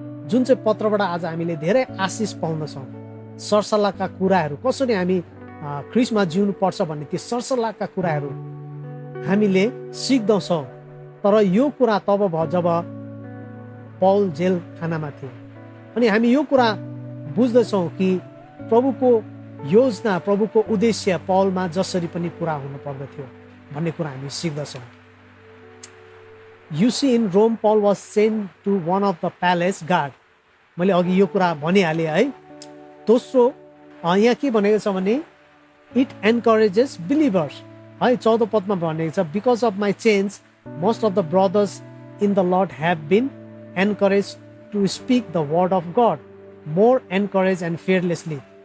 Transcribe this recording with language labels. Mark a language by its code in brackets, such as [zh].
[ne] जुन चाहिँ पत्रबाट आज हामीले धेरै आशिष पाउँदछौँ। सरसल्लाहका कुराहरू, कसरी हामी ख्रिस्टमा जिउनु पर्छ भन्ने ती सरसल्लाहका कुराहरू हामीले सिक्दछौँ। तर यो कुरा तब भयो जब पौल जेल खानामा थिए। अनि हामी यो कुरा बुझ्दछौँ कि प्रभुको योजना, प्रभुको उद्देश्य पौलमा जसरी पनि पुरा हुनु पर्दथ्यो भन्ने कुरा हामी सिक्दछौँ। [en] You see, in Rome, Paul was sent to one of the palace guard. [ne] मैले अघि यो कुरा भनिहालेँ है। दोस्रो यहाँ के भनेको छ भने [en] it encourages believers [ne] है। 14 पदमा भनेको छ [en] because of my chains most of the brothers in the Lord have been encouraged to speak the word of God more encouraged and fearlessly।